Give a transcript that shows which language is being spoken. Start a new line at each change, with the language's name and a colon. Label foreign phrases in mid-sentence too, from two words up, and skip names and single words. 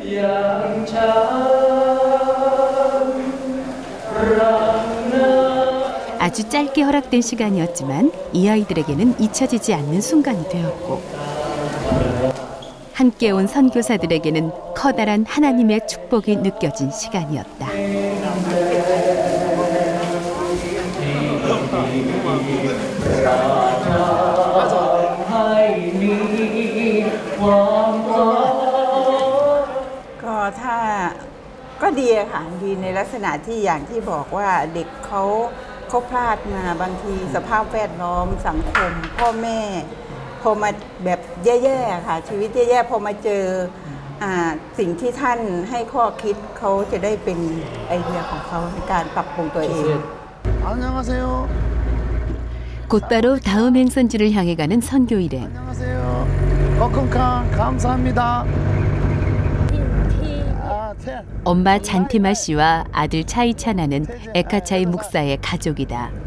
Korean: 아주 짧게 허락된 시간이었지만 이 아이들에게는 잊혀지지 않는 순간이 되었고 함께 온 선교사들에게는 커다란 하나님의 축복이 느껴진 시간이었다.
Thai: ก็ดีค่ะดีในลักษณะที่อย่างที่บอกว่าเด็กเขา พลาดมาบางทีสภาพแวดล้อมสังคมพ่อแม่พอมาแบบแย่ๆค่ะชีวิตแย่ๆพอมาเจอสิ่งที่ท่านให้ข้อคิดเขาจะได้เป็นไอเดียของเขาในการปรับปรุงตัวเอง
Korean: 안녕하세요. 곧바로 다음 행선지를 향해 가는 선교 일행. 안녕하세요. 거컨카 감사합니다. 엄마 잔티마 씨와 아들 차이차나는 에카차이 목사의 가족이다.